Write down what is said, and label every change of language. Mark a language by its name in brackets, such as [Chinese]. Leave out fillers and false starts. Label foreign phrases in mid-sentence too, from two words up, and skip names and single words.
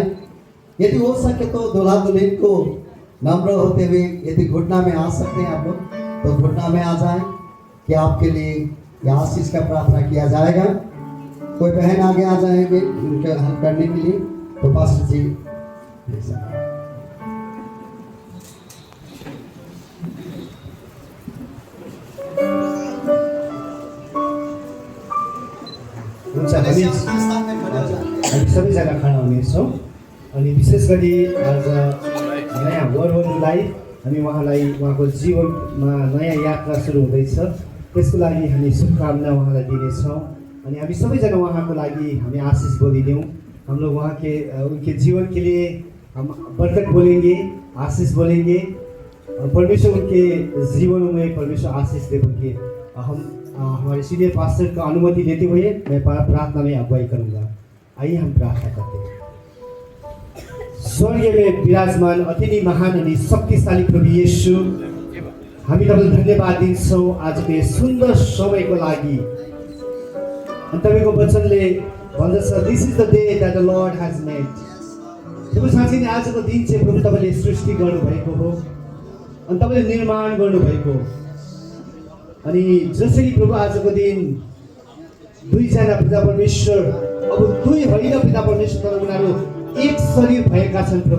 [Hindi] यदि हो सके तो दूल्हा दुल्हन को नम्र होते हुए यदि घुटना में आ सकते हैं आप लोग, तो घुटना में आ जाएं कि आपके लिए यह आशीष का प्रार्थना किया जाएगा। कोई बहन आगे आ जाएंगे उनके हेल्प करने के लिए, तो पास्टर जी [Nepali] हामी सबैजना खडा हुनेछौँ। अनि विशेष गरी आज नयाँ वरवधुलाई हामी उहाँको जीवनमा नयाँ यात्रा सुरु हुँदैछ, त्यसको लागि हामी शुभकामना उहाँलाई दिनेछौँ। अनि हामी सबैजना उहाँको लागि हामी आशीष बोलिदिउँ। [Hindi] हम लोग उनके जीवन के लिए हम बरकत बोलेंगे, आशीष बोलेंगे। परमेश्वर उनके जीवनों में परमेश्वर आशीष दे, उनके हमारे [English] senior pastor [Hindi] का अनुमति देते हुए मैं प्रार्थना में अगुवाई करूंगा। आइए हम प्रार्थना करते हैं। [Nepali] स्वर्ग में विराजमान अति नै महान अनि शक्तिशाली प्रभु येशू, हामी तपाईँलाई धन्यवाद दिन्छौँ आजको यस सुन्दर समयको लागि। अनि तपाईँको वचनले भन्दछ, [English] This is the day that the Lord has made. [Nepali] प्रभु साँच्चै नै आजको दिन चाहिँ प्रभु तपाईँले सृष्टि गर्नुभएको हो अनि तपाईँले निर्माण गर्नुभएको। अनि जसरी प्रभु आजको दिन दुईजना पिता परमेश्वर, अब दुई होइन पिता परमेश्वर, तर उनीहरू एक शरीर भएका छन् प्रभु।